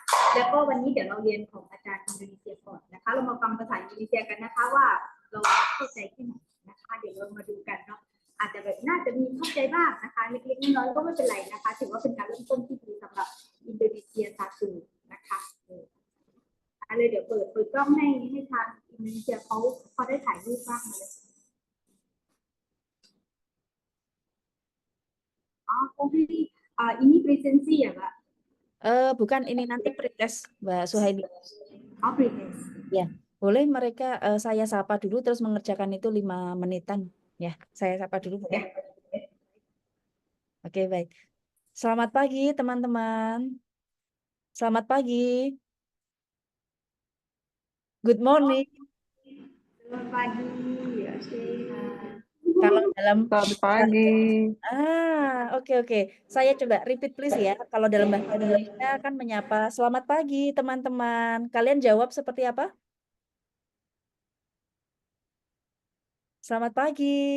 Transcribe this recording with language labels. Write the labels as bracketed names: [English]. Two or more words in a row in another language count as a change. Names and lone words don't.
[Thai] แล้วก็วันนี้เดี๋ยวเราเรียนของอาจารย์อินโดนีเซียก่อนนะคะเรามาฟังภาษาอินโดนีเซียกันนะคะว่าเราเข้าใจแค่ไหนนะคะเดี๋ยวเรามาดูกันเนาะอาจจะแบบน่าจะมีเข้าใจบ้างนะคะเล็กๆน้อยๆก็ไม่เป็นไรนะคะถือว่าเป็นการเริ่มต้นที่ดีสำหรับอินโดนีเซียซาตูนะคะอะไรเดี๋ยวเปิดกล้องให้ทางอินโดนีเซียเขาได้ถ่ายรูปบ้างมาเลย [Indonesian] Oh, ini presensi ya, Mbak? Bukan, ini nanti pretest, Mbak Suhaili. Oh, pretest. Ya, boleh mereka saya sapa dulu terus mengerjakan itu 5 menitan. Ya, saya sapa dulu ya. Oke, baik. Selamat pagi, teman-teman. Selamat pagi. [English] Good morning. [Indonesian] Selamat pagi, ya, Sheila. Kalau dalam Selamat pagi. oke oke. Saya coba [English] repeat please [Indonesian] ya. Kalau dalam bahasa Indonesia kan menyapa selamat pagi teman-teman. Kalian jawab seperti apa? Selamat pagi.